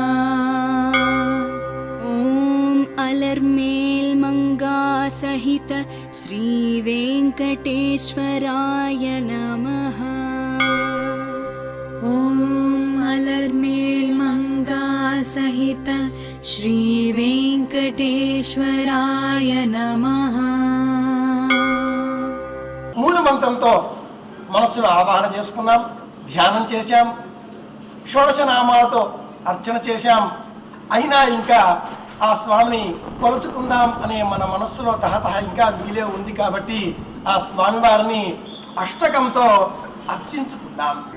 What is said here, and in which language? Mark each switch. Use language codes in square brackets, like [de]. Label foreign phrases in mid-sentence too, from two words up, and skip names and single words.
[sa] ॐ अलर्मेल्मङ्गासहित श्रीवेङ्कटेश्वराय नमः ॐ अलर्मेल्मङ्गा सहित श्रीवेङ्कटेश्वराय नमः [te] మూల మంత్రంతో మనస్సును ఆవాహన చేసుకున్నాం, ధ్యానం చేశాం, షోడశ నామాలతో అర్చన చేశాం. అయినా ఇంకా ఆ స్వామిని కొలుచుకుందాం అనే మన మనస్సులో తహతహ ఇంకా వీలే ఉంది కాబట్టి ఆ స్వామివారిని అష్టకంతో అర్చించుకుందాం.